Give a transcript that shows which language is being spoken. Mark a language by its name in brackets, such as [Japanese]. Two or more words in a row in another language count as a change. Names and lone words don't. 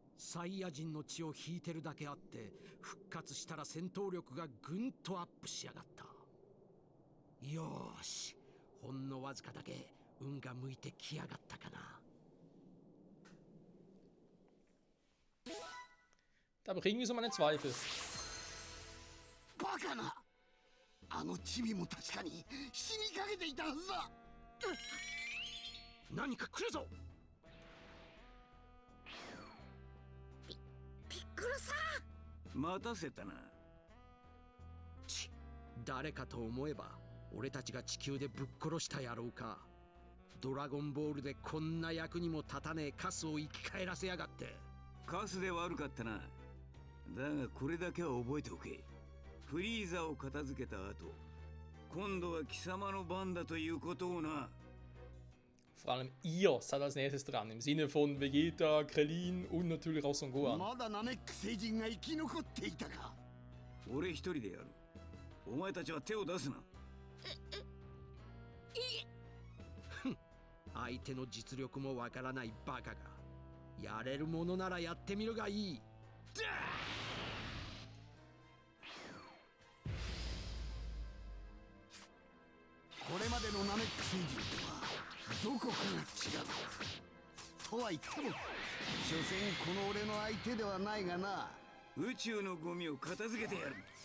[Japanese] サイヤ人の血を引いてるだけあって復活したら戦闘力がぐんとアップしやがった。よーし、ほんのわずかだけ運が向いてきやがったかな。 [German] Da habe ich irgendwie so meine Zweifel. [Japanese] バカな、あのチビも確かに死にかけていたはずだ。何か来るぞ。ピッコロさん。待たせたな。誰かと思えば俺たちが地球でぶっ殺した野郎か。ドラゴンボールでこんな役にも立たねえカスを生き返らせやがって。カスで悪かったな。だがこれだけは覚えておけ。フリーザを片付けた後、今度は貴様の番だということをな。 [German] Vor allem ihr seid als nächstes dran, im Sinne von Vegeta, Krillin und natürlich auch Son Gohan. [Japanese] まだナメック星人が生き残っていたか。俺一人でやる。お前たちは手を出すな。相手の実力もわからないバカがやれるものならやってみるがいい。これまでのナメック星人とはどこかが違う。とは言っても所詮この俺の相手ではないがな。宇宙のゴミを片付けてやる。